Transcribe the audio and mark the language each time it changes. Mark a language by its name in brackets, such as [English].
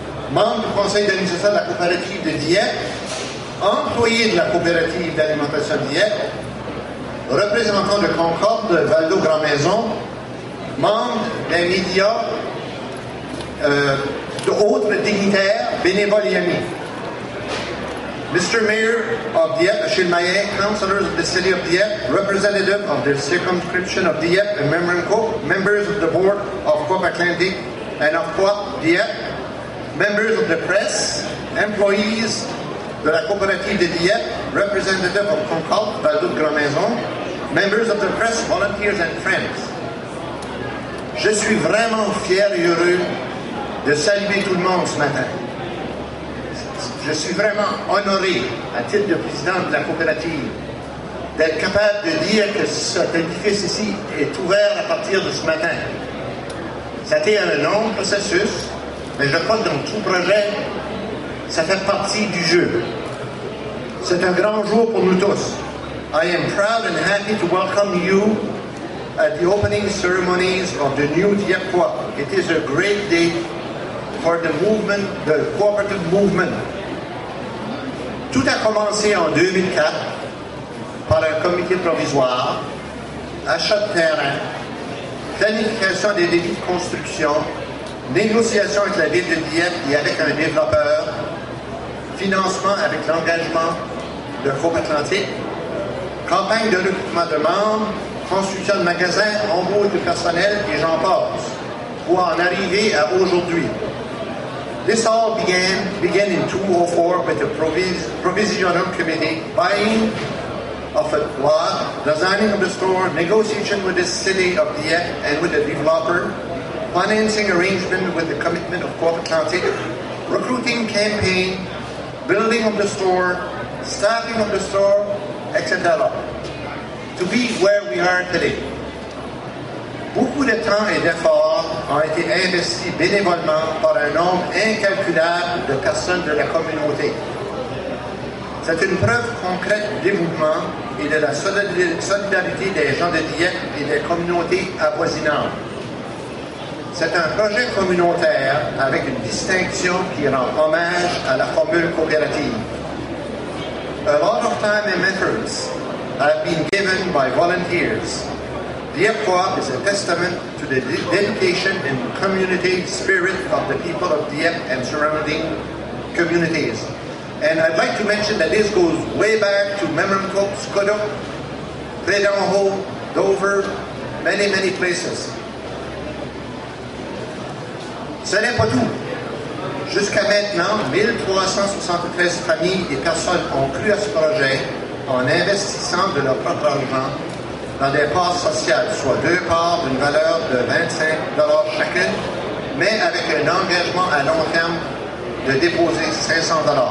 [French] membre du conseil d'administration de la coopérative de Dieppe, employé de la coopérative d'alimentation de Dieppe, représentant de Concorde, Val-d'Eau-Grand-Maison, membre des médias, d'autres dignitaires, bénévoles et amis. [English] Mr. Mayor of Dieppe, Achille Maillet, councillors of the city of Dieppe, representative of the circumscription of Dieppe and Memramcook, members of the board of Coop Atlantique and of Coop Dieppe, members of the press, employees [French] de la coopérative de Dieppe, [English] representative of Concorde, Val-d'Eau-Grand-Maison, members of the press, volunteers and friends. [French] Je suis vraiment fier et heureux de saluer tout le monde ce matin. Je suis vraiment honoré, à titre de président de la coopérative, d'être capable de dire que cet édifice ici est ouvert à partir de ce matin. Ça a été un long processus, mais je crois que dans tout projet, ça fait partie du jeu. C'est un grand jour pour nous tous. [English] I am proud and happy to welcome you at the opening ceremonies of the new Dieppe Coop. It is a great day for the movement, the cooperative movement. [French] Tout a commencé en 2004 par un comité provisoire, achat de terrain, planification des débits de construction, négociation avec la ville de Dieppe et avec un développeur, financement avec l'engagement de Coop Atlantique, campagne de recrutement de membres, construction de magasins, embauche de personnel et j'en passe, pour en arriver à aujourd'hui. [English] This all began in 2004 with the Provisional Committee buying of a lot, designing of the store, negotiation with the city of Dieppe and with the developer, financing arrangement with the commitment of Coop Atlantique, recruiting campaign, building of the store, staffing of the store, etc. To be where we are today. [French] Beaucoup de temps et d'efforts ont été investis bénévolement par un nombre incalculable de personnes de la communauté. C'est une preuve concrète du dévouement et de la solidarité des gens de Dieppe et des communautés avoisinantes. C'est un projet communautaire avec une distinction qui rend hommage à la formule coopérative. [English] A lot of time and efforts have been given by volunteers. Dieppe Coop is a testament to the dedication and community spirit of the people of Dieppe and surrounding communities. And I'd like to mention that this goes way back to Memramcook, Scuddock, Prédenhall, Dover, many, many places. [French] Ce n'est pas tout. Jusqu'à maintenant, 1373 familles et personnes ont cru à ce projet en investissant de leur propre argent dans des parts sociales, soit 2 parts d'une valeur de 25 $ chacune, mais avec un engagement à long terme de déposer 500 $.